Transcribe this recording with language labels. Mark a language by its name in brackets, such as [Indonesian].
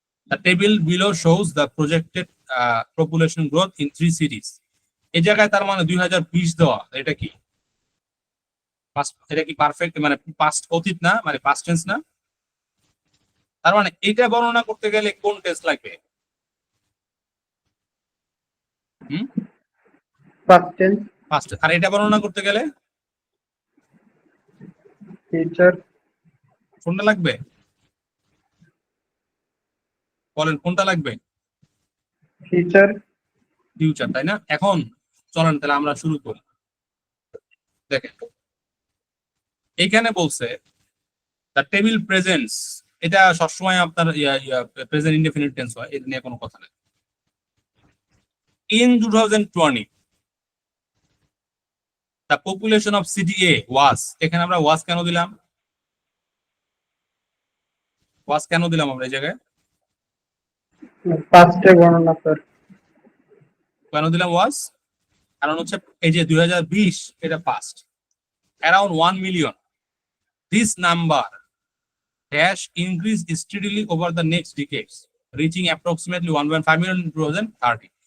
[English] The table below shows the projected population growth in 3 cities. [Bangla] এই জায়গায় তার মানে 2020 দেওয়া, এটা কি এটা কি পারফেক্ট, মানে পাস্ট অতীত না, মানে পাস্ট টেন্স না? তার মানে এটা বর্ণনা করতে গেলে কোন টেন্স লাগবে? [English] Past tense, [Bangla] first. আর এটা বর্ণনা করতে গেলে [English] future, [Bangla] কোনটা লাগবে? বলেন কোনটা লাগবে? [English] future, [Bangla] ফিউচার, তাই না? এখন চলেন তাহলে আমরা শুরু করি। দেখেন এইখানে বলছে [English] the table presents, [Bangla] এটা সবসময় আপনার প্রেজেন্ট ইনডেফিনিট টেন্স হয়, এটা নিয়ে কোনো কথা নেই। [English] in 2020 the population of city A was, [Bangla] এখানে আমরা ওয়াজ কেন দিলাম? ওয়াজ কেন দিলাম আমরা এই জায়গায়? past এ বর্ণনা স্যার। কেন দিলাম ওয়াজ? কারণ হচ্ছে এই যে 2020 এটা past, [English] Around 1 million, this number dash increase steadily over the next decades, reaching approximately 1.5 million in 2030.